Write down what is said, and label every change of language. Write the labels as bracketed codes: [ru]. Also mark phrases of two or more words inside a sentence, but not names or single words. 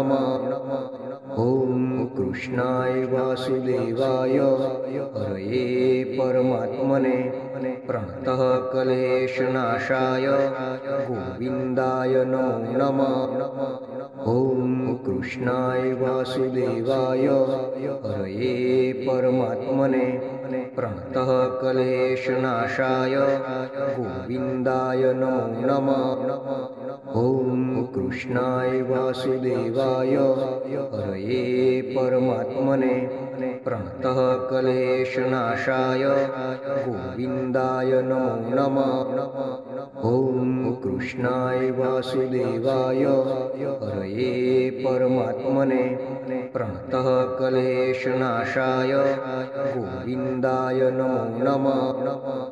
[sa] નમઃ ઓમ કૃષ્ણાય વાસુદેવાય હરયે પરમાત્મને પ્રણતઃ ક્લેશનાશાય ગોવિંદાય નમો નમઃ ઓમ કૃષ્ણાય વાસુદેવાય હરયે પરમાત્મને પ્રણતઃ ક્લેશનાશાય ગોવિંદાય નમો નમઃ ॐ कृष्णाय वासुदेवाय हरये परमात्मने प्रणतः क्लेशनाशाय गोविन्दाय नमो नमः। ॐ कृष्णाय वासुदेवाय हरये परमात्मने प्रणतः क्लेशनाशाय गोविन्दाय नमो नमः।